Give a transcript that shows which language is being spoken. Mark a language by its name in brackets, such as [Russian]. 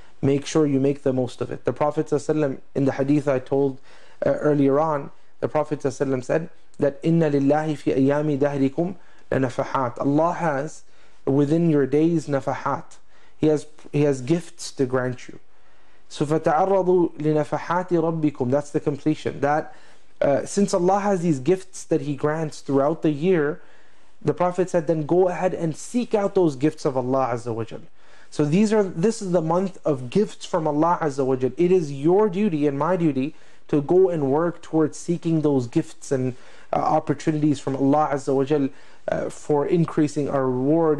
[English] Make sure you make the most of it. The Prophet ﷺ, in the hadith I told earlier on, the Prophet ﷺ said that [Arabic] inna lillahi fi ayami dahrikum lanafahat. [English] Allah has within your days nafahat. He has gifts to grant you. So [Arabic] فَتَعَرَّضُوا لِنَفَحَاتِ رَبِّكُمْ. [English] That's the completion. That since Allah has these gifts that He grants throughout the year, The Prophet said, then go ahead and seek out those gifts of Allah Azza wa Jal. So this is the month of gifts from Allah Azza wa Jal. It is your duty and my duty to go and work towards seeking those gifts and opportunities from Allah Azza wa Jal for increasing our reward.